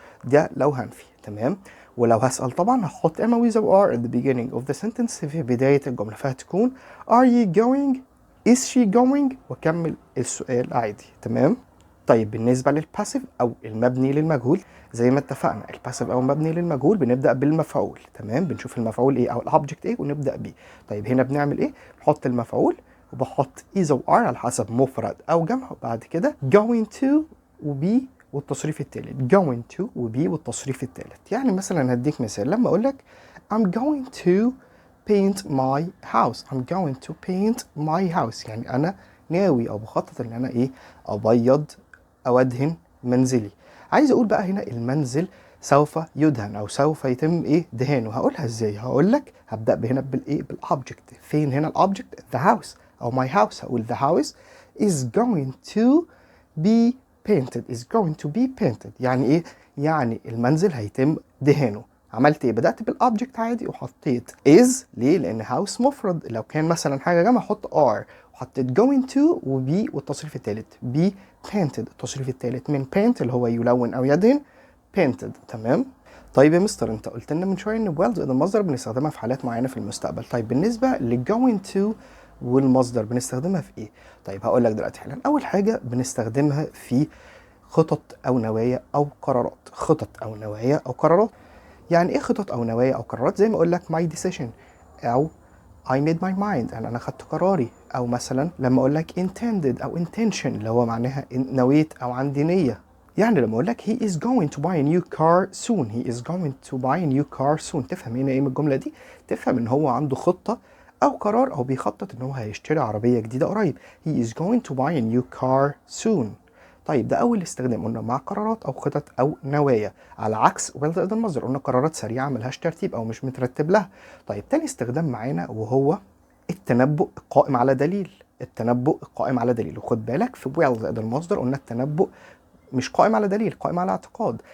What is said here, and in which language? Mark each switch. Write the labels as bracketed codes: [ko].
[ar] ده لو هنفي. تمام؟ ولو هسأل طبعا هحط am او is او are [en] at the beginning of the sentence [ar] في بداية الجملة، فهتكون are you going، is she going، واكمل السؤال عادي. تمام؟ طيب بالنسبة للباسيف أو المبني للمجهول، زي ما اتفقنا الباسيف أو المبني للمجهول بنبدأ بالمفعول. تمام؟ بنشوف المفعول إيه أو الأوبجكت إيه ونبدأ بيه. طيب هنا بنعمل إيه؟ بنحط المفعول وبحط is أو are على حسب مفرد أو جمع، وبعد كده going to و be والتصريف التالت. going to و be والتصريف التالت. يعني مثلا هديك مثال لما أقول لك [en] I'm going to paint my house. I'm going to paint my house [ar] يعني أنا ناوي أو بخطط إن أنا إيه؟ أبيض أو أدهن منزلي. عايز أقول بقى هنا المنزل سوف يدهن او سوف يتم ايه دهانه. هقولها ازاي؟ هقول لك هبدا هنا بالايه بالاوبجكت. فين هنا الاوبجكت؟ the house او my house. [en] هقول the house is going to be painted. is going to be painted [ar] يعني ايه؟ يعني المنزل هيتم دهانه. عملت ايه؟ بدات بالاوبجكت عادي وحطيت is. ليه؟ لان house مفرد. لو كان مثلا حاجه جمع احط are. وحطيت going to وبي والتصريف الثالث be painted. التصريف الثالث من paint اللي هو يلون او يدهن painted. تمام. طيب يا مستر انت قلت لنا من شويه ان will زائد المصدر بنستخدمها في حالات معينه في المستقبل. طيب بالنسبه ل going to والمصدر بنستخدمها في ايه؟ طيب هقول لك دلوقتي حالا. اول حاجه بنستخدمها في خطط او نوايا او قرارات. خطط او نوايا او قرارات. يعني ايه خطط او نوايا او قرارات؟ زي ما اقول لك my decision او [en] I made my mind [ar] يعني انا خدت قراري. او مثلا لما اقول لك intended او intention اللي هو معناها نويت او عندي نيه. يعني لما اقول لك [en] he is going to buy a new car soon. he is going to buy a new car soon. [ar] تفهم هنا ايه من الجمله دي؟ تفهم ان هو عنده خطه او قرار او بيخطط ان هو هيشتري عربيه جديده قريب. [en] he is going to buy a new car soon. [ar] طيب ده اول استخدام قلنا مع قرارات او خطط او نوايا. على عكس will زائد المصدر قلنا قرارات سريعه ملهاش ترتيب او مش مترتب لها. طيب تاني استخدام معانا وهو التنبؤ القائم على دليل. التنبؤ القائم على دليل. وخد بالك في will زائد المصدر قلنا التنبؤ مش قائم على دليل، قائم على اعتقاد.